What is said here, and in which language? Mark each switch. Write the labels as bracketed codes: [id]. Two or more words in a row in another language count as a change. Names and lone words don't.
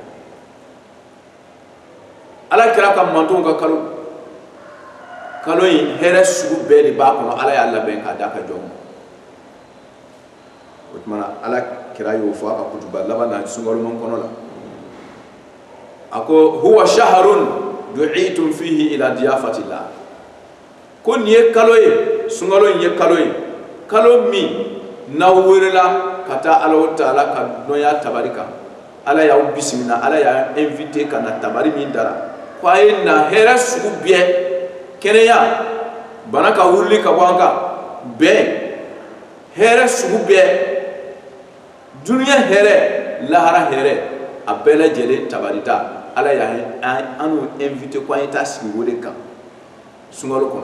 [bm] ala kɛra ka mantonw ka kalo in hɛrɛ sugu bɛɛ de b'a kɔnɔ ala y'a labɛn k'a d'a ka jɔnw ma o tuma na ala kɛra y'o fɔ a ka kutuba laban na sunkaloman kɔnɔ la a ko [ar] هو شهر دعيتم فيه إلى ضيافة الله [bm] ko nin ye kalo ye sunkalo in ye kalo ye kalo min n'aw welela ka taa ala ta'ala ka dɔnya tabari kan ala y'aw bisimila ala y'a invité ka na tabari min dara ko a ye na hɛrɛ sugu bɛɛ kɛnɛya bana ka wuli ka bɔ an kan bɛn hɛrɛ sugu bɛɛ duniya hɛrɛ lahara hɛrɛ a bɛɛ lajɛlen tabarita ala y'an invité ko an ye taa sigi o de kan sunkalo kɔnɔ